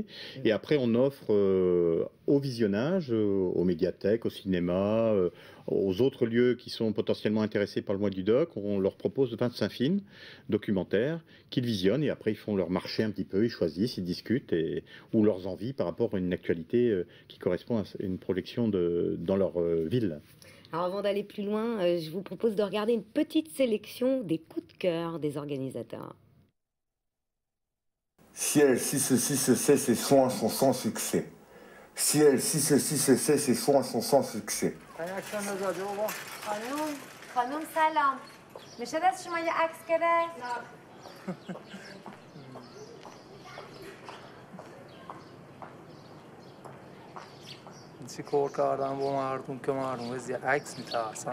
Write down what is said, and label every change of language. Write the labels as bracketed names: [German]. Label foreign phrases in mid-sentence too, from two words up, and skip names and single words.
[French] Et après, on offre au visionnage, aux médiathèques, au cinéma, aux autres lieux qui sont potentiellement intéressés par le mois du doc, on leur propose 25 films documentaires qu'ils visionnent et après ils font leur marché un petit peu, ils choisissent, ils discutent ou leurs envies par rapport à une actualité qui correspond à une projection dans leur ville. Alors avant d'aller plus loin, je vous propose de regarder une petite sélection des coups de cœur des organisateurs. Si elle, si ceci se sait, ses soins sont sans succès. Si elle, si ceci se sait, ses soins sont sans succès. [Persian] خانم سلام میشه دست شما یه عکس گرفت؟ چی کار کردم با مردم که مردم از یه عکس میترسن